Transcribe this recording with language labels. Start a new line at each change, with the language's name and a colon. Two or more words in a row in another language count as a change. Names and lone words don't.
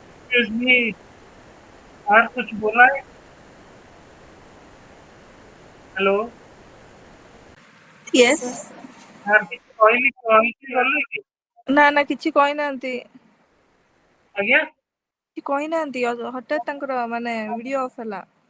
English: excuse me,
Hindi: यार कुछ बोला है? हेलो यस
Odia: यार କିଛି କହିଲି କହିକି ଗଲେ କି? ନା ନା କିଛି କହିନାହାନ୍ତି ଆଜ୍ଞା କିଛି କହିନାହାନ୍ତି ହଠାତ୍ ତାଙ୍କର ମାନେ
English: video off
Odia: ହେଲା।